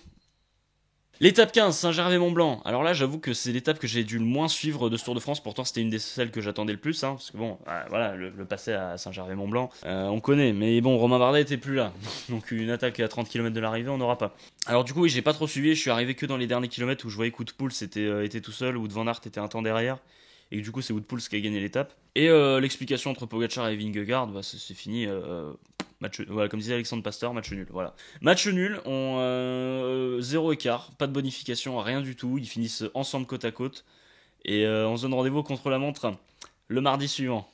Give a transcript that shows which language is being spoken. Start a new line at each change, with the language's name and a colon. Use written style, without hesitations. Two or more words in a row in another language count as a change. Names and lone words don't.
French: L'étape 15, Saint-Gervais-Mont-Blanc. Alors là, j'avoue que c'est l'étape que j'ai dû le moins suivre de ce Tour de France. Pourtant, c'était une des celles que j'attendais le plus. Hein, parce que bon, voilà, le passé à Saint-Gervais-Mont-Blanc, on connaît. Mais bon, Romain Bardet était plus là. Donc une attaque à 30 km de l'arrivée, on n'aura pas. Alors du coup, oui, j'ai pas trop suivi. Je suis arrivé que dans les derniers kilomètres où je voyais que Wout Poels était tout seul. Wout van Aert était un temps derrière. Et que du coup, c'est Wout Poels qui a gagné l'étape. Et l'explication entre Pogacar et Vingegaard, c'est fini... voilà, comme disait Alexandre Pasteur, match nul. Voilà. Match nul, zéro écart, pas de bonification, rien du tout. Ils finissent ensemble côte à côte. Et on se donne rendez-vous contre la montre le mardi suivant.